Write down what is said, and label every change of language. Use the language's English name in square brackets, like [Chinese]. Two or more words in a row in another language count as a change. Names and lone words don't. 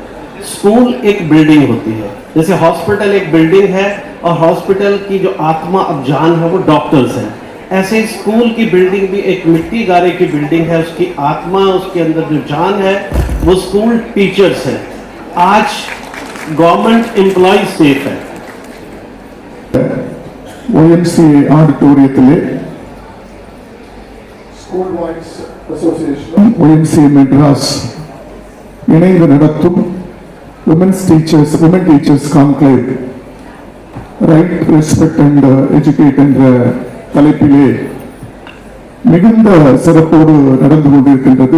[Hindi] स्कूल एक बिल्डिंग होती है, जैसे हॉस्पिटल एक बिल्डिंग है और हॉस्पिटल की जो आत्मा अब जान है वो डॉक्टर्स हैं, ऐसे स्कूल की बिल्डिंग भी एक मिट्टी गारे की बिल्डिंग है. उसकी आत्मा, उसके अंदर जो जान है वो [English] school teachers [Hindi] है. आज [English] government employ [Hindi] सेफ है. [Tamil] YMCA ஆடிட்டோரியத்திலே ஸ்கூல் வாய்ஸ் அசோசியேஷன் YMCA மெட்ராஸ் இணைந்து நடத்தும் உமன் டீச்சர்ஸ் கான்க்ளேவ் ரைட், ரெஸ்பெக்ட் அண்ட் எஜுகேட் என்ற தலைப்பிலே மிகுந்த சிறப்போடு நடந்து கொண்டிருக்கின்றது.